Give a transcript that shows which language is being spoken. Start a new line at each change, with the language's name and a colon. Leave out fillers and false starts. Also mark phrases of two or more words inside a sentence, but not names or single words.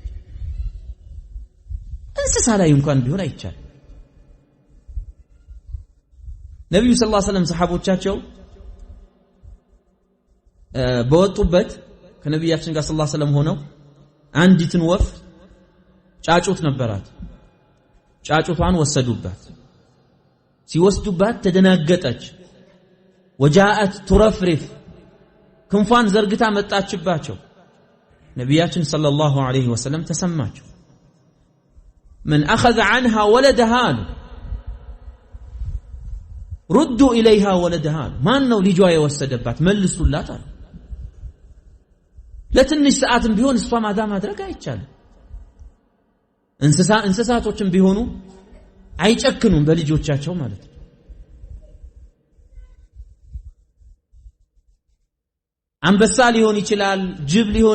Amharic: እንስሳ ላይ እንኳን ቢሆን አይቻል ነብዩ
Arabic: صلى الله عليه وسلم
Amharic: ሰሃቦቻቸው በወጡበት ከነብያችን ጋር
Arabic: صلى الله عليه وسلم
Amharic: ሆነው አንዲትን ወፍ ጫጩት ነበራት ጫጩቷን ወሰዱባት ሲወስዱባት ተደናገጠች
Arabic: وجاءت ترفرف
Amharic: ክንፏን ዘርግታ መጣችባቸው ነብያችን
Arabic: صلى الله عليه وسلم
Amharic: ተሰማቸው
Arabic: من اخذ عنها ولدها ردوا اليها ولدها
Amharic: ማን ነው ልጇ የወሰደባት መልሱላት አሉ ለትንሽ ሰዓትም ቢሆን እሷ ማዳ ማድረግ አይቻልም እንስሳቶችም ቢሆኑ አይጨክኑም በልጆቻቸው ማለት ነው አንበሳ ሊሆን ይችላል ጅብ ሊሆን